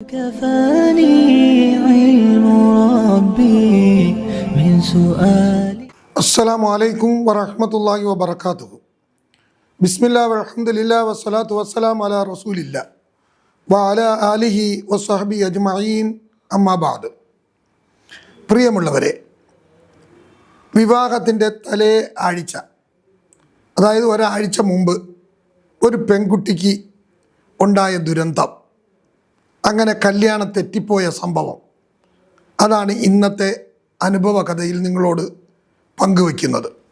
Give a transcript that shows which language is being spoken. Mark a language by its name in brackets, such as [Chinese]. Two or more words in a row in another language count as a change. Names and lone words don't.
[Arabic] كفاني علم ربي من سؤالي. السلام عليكم ورحمة الله وبركاته. بسم الله والحمد لله والصلاة والسلام على رسول الله وعلى آله وصحبه أجمعين أما بعد. [Malayalam] പ്രിയമുള്ളവരെ, വിവാഹത്തിൻ്റെ തലേ ആഴ്ച, അതായത് ഒരാഴ്ച മുമ്പ് ഒരു പെൺകുട്ടിക്ക് ഉണ്ടായ ദുരന്തം, അങ്ങനെ കല്യാണം തെറ്റിപ്പോയ സംഭവം, അതാണ് ഇന്നത്തെ അനുഭവ കഥയിൽ നിങ്ങളോട് പങ്കുവയ്ക്കുന്നത്.